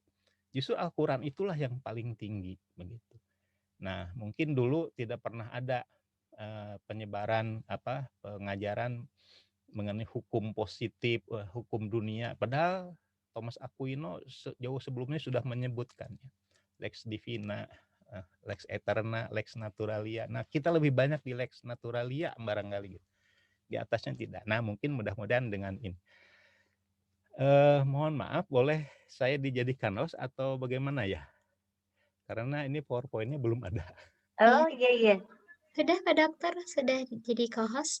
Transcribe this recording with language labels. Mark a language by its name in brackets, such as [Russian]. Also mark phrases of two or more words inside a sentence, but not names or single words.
[Indonesian] Justru Al-Quran itulah yang paling tinggi begitu. Nah, mungkin dulu tidak pernah ada penyebaran pengajaran mengenai hukum positif, hukum dunia. Padahal Thomas Aquino jauh sebelumnya sudah menyebutkan ya, [Latin] Lex Divina, lex eterna, lex naturalia. [Indonesian] Nah, kita lebih banyak di [Latin] lex naturalia [Indonesian] barangkali gitu. Di atasnya tidak. Nah, mungkin mudah-mudahan dengan ini. Mohon maaf, boleh saya dijadikan host atau bagaimana ya? Karena ini PowerPoint-nya belum ada. Oh iya iya. Sudah Pak Dokter, sudah jadi co-host.